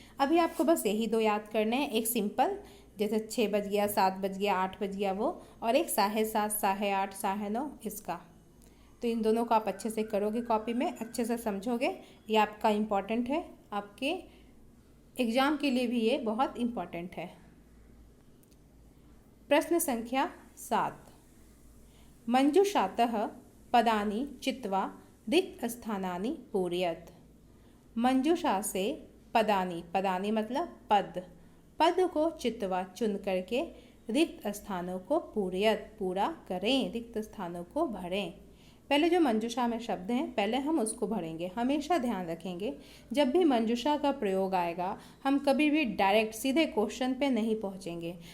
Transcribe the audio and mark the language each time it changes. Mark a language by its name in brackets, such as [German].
[Hindi] अभी आपको बस यही 2 याद करने हैं। एक सिंपल जैसे 6 बज गया, 7 बज गया, 8 बज गया वो, और एक 7:30, 8:30, 9:30 इसका। तो इन दोनों को आप अच्छे से करोगे, कॉपी में अच्छे से समझोगे। ये आपका इम्पॉर्टेंट है, आपके एग्ज़ाम के लिए भी ये बहुत इम्पॉर्टेंट है। प्रश्न संख्या 7। [Sanskrit] मंजुषातः पदानि चित्वा रिक्तस्थानानि पूरयत। [Hindi] मंजुषा से पदानि, पदानि मतलब पद, पद को चित्वा चुन करके रिक्त स्थानों को पूरयत पूरा करें, रिक्त स्थानों को भरें। पहले जो मंजुषा में शब्द हैं पहले हम उसको भरेंगे। हमेशा ध्यान रखेंगे जब भी मंजुषा का प्रयोग आएगा हम कभी भी डायरेक्ट सीधे क्वेश्चन पे नहीं पहुंचेंगे।